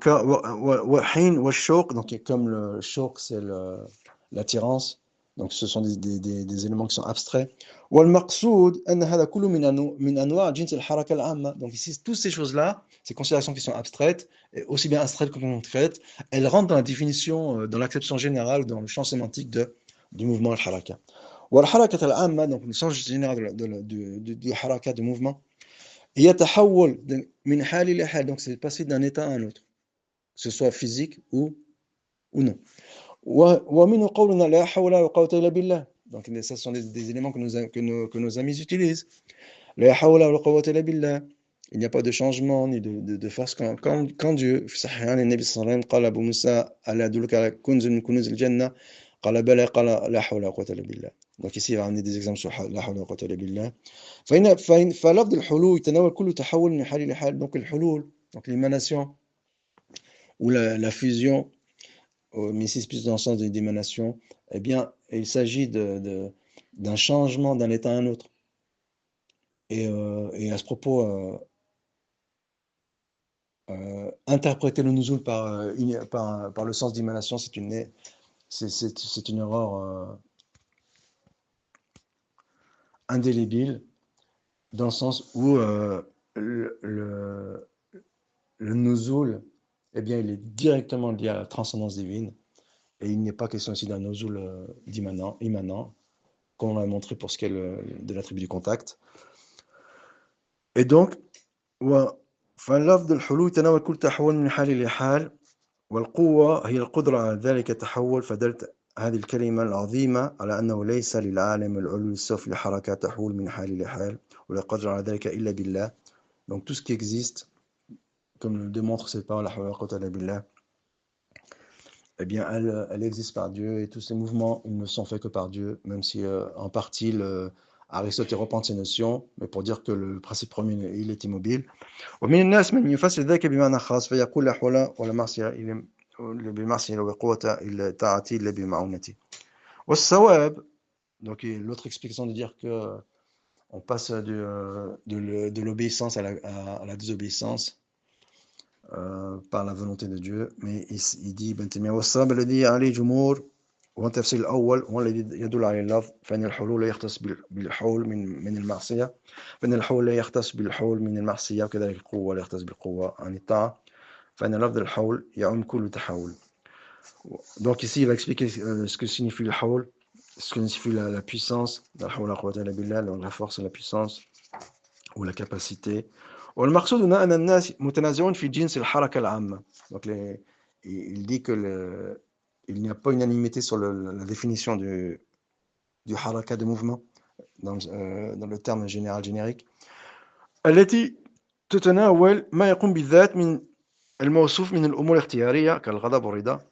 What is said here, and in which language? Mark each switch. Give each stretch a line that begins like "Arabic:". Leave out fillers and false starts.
Arabic: وحين والشوق,
French: donc comme le shawq, c'est l'attirance. Donc ce sont des éléments qui sont abstraits.
Arabic: والمقصود أن هذا كله من أنواع جنس الحركة العامة.
French: Donc ici, toutes ces choses-là, ces considérations qui sont abstraites, aussi bien abstraites que concrètes, elles rentrent dans la définition, dans l'acception générale, dans le champ sémantique du mouvement al-haraka.
Arabic: والحركة العامة,
French: donc le sens général du haraka, du mouvement,
Arabic: يتحول من حال إلى حال,
French: donc c'est passer d'un état à un autre, que ce soit physique ou non.
Arabic: ومنه قولنا لا حول ولا قوة إلا بالله.
French: Donc ce sont des éléments que nos amis utilisent.
Arabic: لا حول ولا قوة إلا بالله.
French: Il n'y a pas de changement ni de force quand Dieu.
Arabic: في صحيح عن النبي صلى الله عليه وسلم قال أبو موسى ألا أدلك على كنز من كنوز الجنة قال بلى قال لا حول ولا قوة إلا بالله.
French: Donc ici il va ramener des exemples sur
Arabic: لا حول ولا قوة إلا بالله. فلفظ الحلول يتناول كل تحول من حال إلى حال.
French: Donc الحلول, donc l'émanation ou la fusion, mais ici c'est plus dans le sens de d'émanation, eh bien il s'agit d'un changement d'un état à un autre. Et à ce propos, interpréter le nuzul par le sens d'émanation, c'est une erreur indélébile, dans le sens où le nuzul, eh bien, il est directement lié à la transcendance divine, et il n'est pas question ici d'un nuzul immanent, comme on l'a montré pour ce qui est de l'attribut du contact. Et donc,
Arabic: فاللفظ الحلول يتناول كل تحول من حال إلى حال والقوة هي القدرة على ذلك التحول. فدلت هذه الكلمة العظيمة على أنه ليس للعالم العلوي السفلي حركة تحول من حال إلى حال ولا قدر على ذلك إلا بالله.
French: Donc tout ce qui existe, comme le démontre cette parole,
Arabic: la hawla wa quwwata illa billah,
French: eh bien elle existe par Dieu, et tous ces mouvements, ils ne sont faits que par Dieu, même si en partie Aristote reprend ces notions, mais pour dire que le principe premier, il est immobile.
Arabic: ومن الناس من يفسر ذلك بمعنى خاص فيقول لا حول ولا معصية بمعصية ولا قوة إلا طاعتي إلا بمعونتي. والصواب,
French: donc l'autre explication de dire que on passe de l'obéissance à la désobéissance par la volonté de Dieu, mais il dit Ibn Taymiyyah
Arabic: والصواب الذي عليه جمهور وهو التفسير الأول هو الذي يدل على اللفظ فإن الحلول لا يختص بالحول من المعصية فإن الحول لا يختص بالحول من المعصية وكذلك القوة لا يختص بالقوة عن الطاعة فإن لفظ الحول يعم كل تحول.
French: Donc ici il va expliquer ce que signifie le hawl, ce que signifie la puissance,
Arabic: la hawla wa quwwata illa billah,
French: la force et la puissance ou la capacité.
Arabic: والمقصود هنا أن الناس متنازعون في جنس الحركة العامة.
French: Donc il dit que il n'y a pas unanimité sur la définition du haraka, de mouvement, dans le terme général générique.
Arabic: التي تتناول ما يقوم بالذات من الموصوف من الأمور الاختيارية كالغضب والرضا.